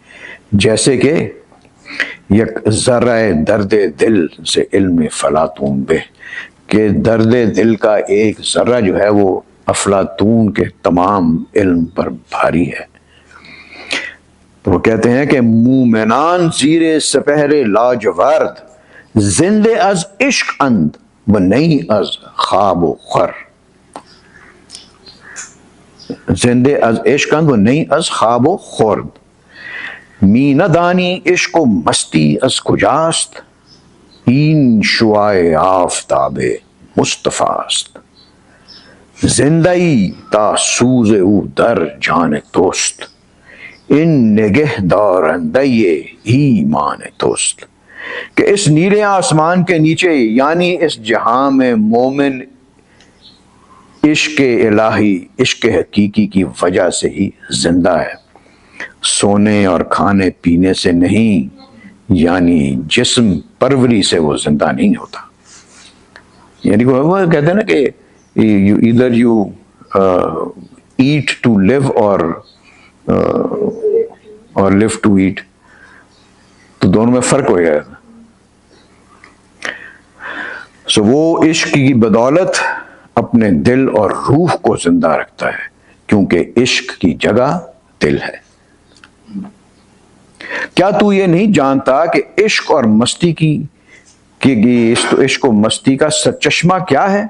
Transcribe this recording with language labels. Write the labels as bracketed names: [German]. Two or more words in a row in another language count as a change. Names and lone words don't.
[Urdu] جیسے کہ [Persian] یک ذرہ درد دل سے علم فلاطون بے، [Urdu] کہ درد دل کا ایک ذرہ جو ہے وہ افلاطون کے تمام علم پر بھاری ہے۔ تو وہ کہتے ہیں کہ [Persian] مومنان زیر سپہر لاجورد، زندے از عشق اند و نہیں از خواب و خور، زندے از عشق اند و نہیں از خواب و خورد، می ندانی عشق و مستی از کجاست، این شعاع آفتاب مصطفیٰ است، زندگی تا سوز او در جان توست، ان نگہ دارندہ ایمان توست۔ [Urdu] کہ اس نیلے آسمان کے نیچے یعنی اس جہاں میں مومن عشق الہی، عشق حقیقی کی وجہ سے ہی زندہ ہے، سونے اور کھانے پینے سے نہیں، یعنی جسم پروری سے وہ زندہ نہیں ہوتا۔ یعنی وہ کہتے ہیں نا کہ [English] either you eat to live or live to eat، [Urdu] تو دونوں میں فرق ہو گیا۔ سو وہ عشق کی بدولت اپنے دل اور روح کو زندہ رکھتا ہے، کیونکہ عشق کی جگہ دل ہے۔ کیا تو یہ نہیں جانتا کہ عشق اور مستی عشق و مستی کا سرچشمہ کیا ہے؟